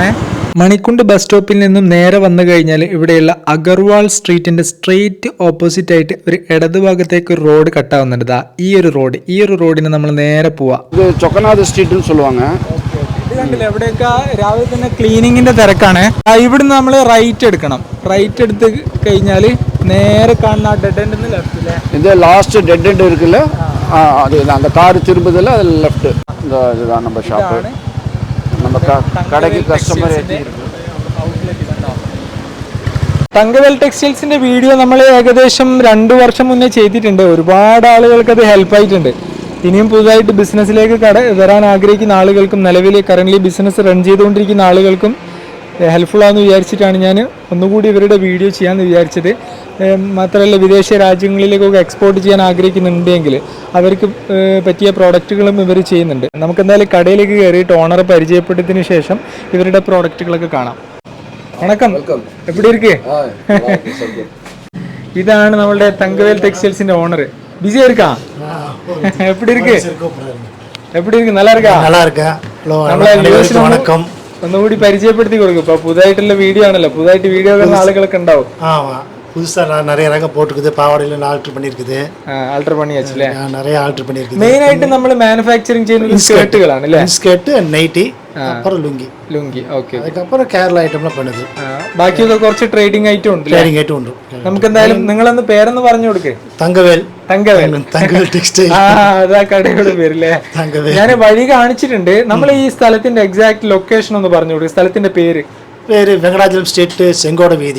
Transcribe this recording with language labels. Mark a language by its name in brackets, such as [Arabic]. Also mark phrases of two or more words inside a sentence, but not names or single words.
[Malayalam] മണിക്കുണ്ട് ബസ് സ്റ്റോപ്പിൽ നിന്നും നേരെ വന്നു കഴിഞ്ഞാൽ ഇവിടെയുള്ള അഗർവാൾ സ്ട്രീറ്റിൻ്റെ [English] straight opposite [Malayalam] ആയിട്ട് ഒരു ഇടതുഭാഗത്തേക്ക് ഒരു റോഡ് കട്ടാവുന്നുണ്ട്. ഈ ഒരു റോഡിന് നമ്മൾ നേരെ പോവാം. ഇത് ചൊക്കനാഥ് സ്ട്രീറ്റ് சொல்லுவாங்க. കണ്ടില്ല, എവിടെയൊക്കെ രാവിലെ തന്നെ ക്ലീനിങ്ങിന്റെ തിരക്കാണ്. ഇവിടുന്ന് നമ്മൾ റൈറ്റ് എടുക്കണം. റൈറ്റ് എടുത്ത് കഴിഞ്ഞാൽ നേരെ കാണുന്ന [English] dead end [Malayalam] ലെഫ്റ്റ് അല്ലേ, [Tamil] ഇത് [English] last dead end [Tamil] இருக்குல்ல, அது அந்த கார் திரும்புதுல அது லெஃப்ட். இந்த இதுதான் நம்ம ஷாப். நம்ம கடைக்கு கஸ்டமர் [Malayalam] തങ്കവേൽ ടെക്സ്റ്റൈൽസിന്റെ വീഡിയോ നമ്മൾ ഏകദേശം 2 വർഷം മുന്നേ ചെയ്തിട്ടുണ്ട്. ഒരുപാട് ആളുകൾക്ക് അത് ഹെൽപ്പായിട്ടുണ്ട്. ഇനിയും പുതുതായിട്ട് ബിസിനസ്സിലേക്ക് വരാൻ ആഗ്രഹിക്കുന്ന ആളുകൾക്കും നിലവിൽ [English] current business run [Malayalam] ചെയ്തുകൊണ്ടിരിക്കുന്ന ആളുകൾക്കും ഹെൽപ്ഫുൾ ആണെന്ന് വിചാരിച്ചിട്ടാണ് ഞാൻ ഒന്നുകൂടി ഇവരുടെ വീഡിയോ ചെയ്യാമെന്ന് വിചാരിച്ചത്. മാത്രമല്ല, വിദേശ രാജ്യങ്ങളിലേക്കൊക്കെ എക്സ്പോർട്ട് ചെയ്യാൻ ആഗ്രഹിക്കുന്നുണ്ടെങ്കിൽ അവർക്ക് പറ്റിയ പ്രോഡക്റ്റുകളും ഇവർ ചെയ്യുന്നുണ്ട്. നമുക്ക് എന്തായാലും കടയിലേക്ക് കയറിയിട്ട് ഓണറെ പരിചയപ്പെട്ടതിന് ശേഷം ഇവരുടെ പ്രോഡക്റ്റുകളൊക്കെ കാണാം. [Tamil] வணக்கம், எப்பிடி இருக்கே? [Malayalam] ഇതാണ് നമ്മളുടെ തങ്കവേൽ ടെക്സ്റ്റൈൽസിന്റെ ഓണർ. [Tamil] பிஸியா இருக்கா? எப்படி இருக்கு? எப்படி இருக்கு? நல்லா இருக்கா? நல்லா இருக்கா. வணக்கம். [Malayalam] ഒന്നുകൂടി പരിചയപ്പെടുത്തി കൊടുക്കും. ഇപ്പൊ പുതുതായിട്ടുള്ള വീഡിയോ ആണല്ലോ, പുതുതായിട്ട് വീഡിയോ കാണുന്ന ആളുകളൊക്കെ ഉണ്ടാവും. [Tamil] புதுசா நிறைய ரகம் போட்டுருக்குது. பாவாடையில ஆல்டர் பண்ணிருக்குது. ஆல்டர் பண்ணியாச்சுല്ലേ? நிறைய ஆல்டர் பண்ணிருக்குது. [Malayalam] മെയിൻ ആയിട്ട് നമ്മൾ മാനുഫാക്ചറിങ് ചെയ്യുന്നത് സ്കേർട്ടുകളാണ് അല്ലേ? സ്കേർട്ട്, നൈറ്റി, அப்புறம் ലുങ്കി. ഓക്കെ. [Tamil] அதுக்கப்புறம் கேரளா ஐட்டம்லாம் பண்ணுது. [Malayalam] ബാക്കിയൊക്കെ കുറച്ച് [English] trading item [Malayalam] ഉണ്ട്. [English] trading item [Malayalam] ഉണ്ട്. നമുക്ക് എന്തായാലും നിങ്ങളൊന്ന് പേരൊന്ന് പറഞ്ഞു കൊടുക്കേ. തങ്കവേൽ ടെക്സ്റ്റൈൽ. അതാ കടയുടെ പേരല്ലേ? ഞാൻ വഴി കാണിച്ചിട്ടുണ്ട്. നമ്മൾ ഈ സ്ഥലത്തിന്റെ [English] exact location [Malayalam] ഒന്ന് പറഞ്ഞു കൊടുക്കുക. സ്ഥലത്തിന്റെ പേര് വെങ്കടാചലം സ്ട്രീറ്റ്, ചെങ്കോട് വീതി.